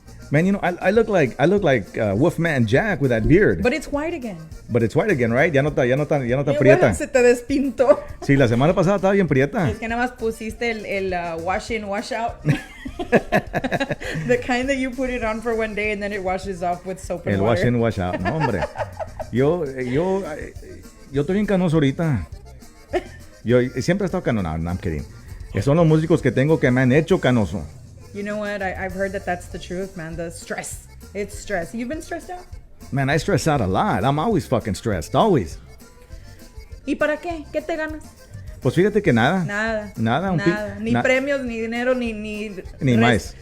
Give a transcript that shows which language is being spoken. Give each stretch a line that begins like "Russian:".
English: Man, I look like Wolfman Jack with that beard. But it's white again. Right?
Spanish: Ya no está prieta. Se te despintó. Sí, la semana pasada estaba bien prieta. Es que nada más pusiste el
English: wash in, wash out. The kind that you put it on for one day and then it washes off with soap and water. El wash in, wash out.
Spanish: No, hombre. Yo estoy bien canoso ahorita. Yo siempre he estado canoso.
English: No, I'm kidding.
Spanish: Son los músicos que tengo que me han hecho canoso.
English: You know what? I've heard that's the truth, man. The stress. It's stress. You've been stressed out? Man, I stress out a lot. I'm always fucking stressed. Always.
Spanish: ¿Y para qué? ¿Qué te ganas? Pues fíjate que nada. Nada. Ni premios, ni dinero, ni más.